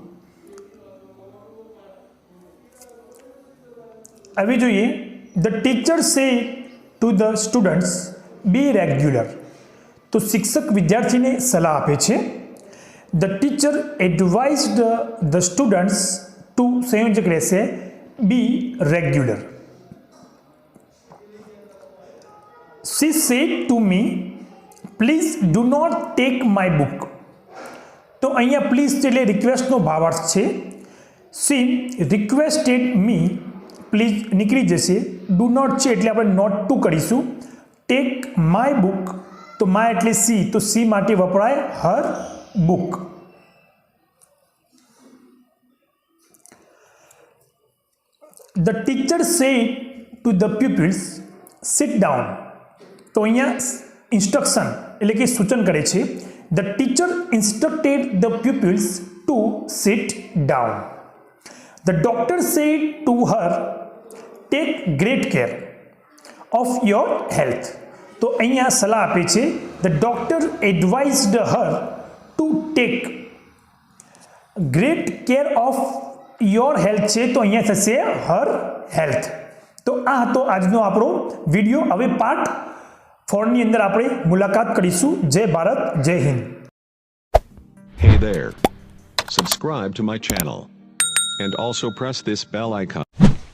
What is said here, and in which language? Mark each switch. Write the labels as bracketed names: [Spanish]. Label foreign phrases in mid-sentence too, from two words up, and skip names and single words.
[Gujarati] હવે જોઈએ [English] the teacher say to the students be regular. [Gujarati] તો શિક્ષક વિદ્યાર્થીને સલાહ આપે છે. [English] The teacher advised the students to, [Gujarati] સંયોજક રહેશે [English] be regular. She said to me, please do not take my book. [Gujarati] તો અહીંયા પ્લીઝ એટલે રિક્વેસ્ટનો ભાવાર્થ છે. [English] She requested me, [Gujarati] પ્લીઝ નીકળી જશે, [English] do not [Gujarati] છે એટલે આપણે [English] not to [Gujarati] કરીશું, [English] take my book [Gujarati] તો માય એટલે સી, તો સી માટે વપરાય [English] her book. The teacher said to the pupils, sit down. [Gujarati] તો અહીંયા ઇન્સ્ટ્રક્શન એટલે કે સૂચન કરે છે. [English] The teacher instructed the pupils to sit down. The doctor said to her, take great care of your health. [Gujarati] તો અહીંયા સલાહ આપે છે. [English] The doctor advised her to take great care of your health [Gujarati] છે, તો અહીંયા થશે [English] her health. [Gujarati] તો આ હતો આજનો આપણો વિડીયો. હવે પાર્ટ 4 ની અંદર આપણે મુલાકાત કરીશું. જય ભારત, જય હિન્દ. [English] Hey there. Subscribe to my channel. And also press this bell icon.